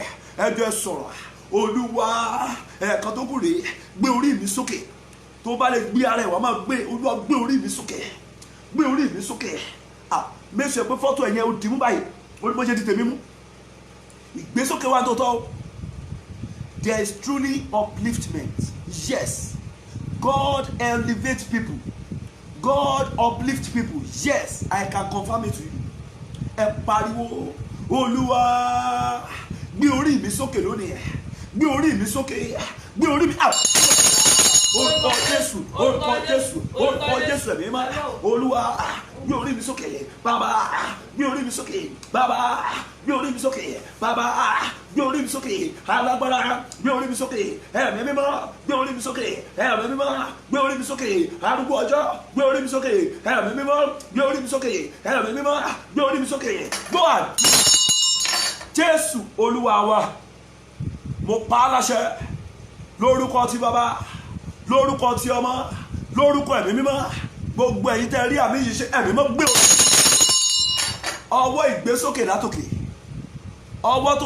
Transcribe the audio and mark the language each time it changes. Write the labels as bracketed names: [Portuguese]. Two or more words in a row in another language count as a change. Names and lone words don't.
[Yoruba] Ẹ jẹ́ sọ̀rọ̀. Olúwa ẹ̀ẹ̀kan tó kù rèé gbé orí mi sókè. tó bá lè gbé ara ẹ̀ wá máa gbé Olúwa gbé orí mi sókè, gbé orí mi sókè. Mẹ́sàn pé fọ́tò ẹ̀yẹn ó dì mú báyìí, ó ní bó ṣe di tèmi mú. Ìgbésókè wa tó tọ́. [English] There is truly upliftment. Yes, God elevates people. God uplifts people. Yes, I can confirm it to you. [Yoruba] Ẹ pariwo, Olúwa gbé orí mi sókè lónìí, gbé orí mi sókè, gbé orí mi. Orúkọ Jésù, orúkọ Jésù, orúkọ Jésù ẹ̀mí mímọ́. Olúwa gbé orí mi sókè, bàbá gbé orí mi sókè, bàbá gbé orí mi sókè, bàbá gbé orí mi sókè, alágbára gbé orí mi sókè, ẹ̀mí mímọ́ gbé orí mi sókè, ẹ̀mí mímọ́ gbé orí mi sókè, arúgbó ọjọ́ gbé orí mi sókè, ẹ̀mí mímọ́ gbé orí mi sókè, ẹ̀mí mímọ́ gbé orí mi sókè. [English] Go on. [Yoruba] Jésù Olúwa wa, mo pa á láṣẹ lórúkọ ti bàbá, lórúkọ ti ọmọ, lórúkọ ẹ̀mí mímọ́. Gbogbo ẹ̀yin tẹ́ rí àmì yìí ṣe, ẹ̀mí mímọ́ gbé ọwọ́ ìgbésókè látòkè, ọwọ́ tó